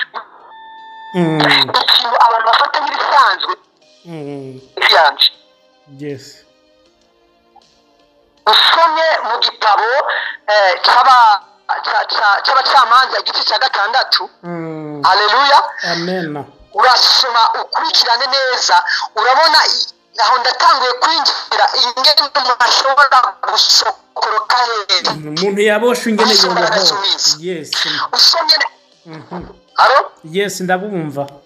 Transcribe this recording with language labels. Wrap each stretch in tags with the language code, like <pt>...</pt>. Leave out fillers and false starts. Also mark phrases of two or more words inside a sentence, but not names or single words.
<rn>ikintu abantu bafata nk'ibisanzwe byanje usomye mu gitabo cy'abacamanza igice cya 6 haleluya amen urasoma ukurikirane neza urabona aho ndatanguye kwinjira ingene umuntu ashobora gusokoroka heza umuntu yabosha ingene yobaho usomye aro ndabumva</rn>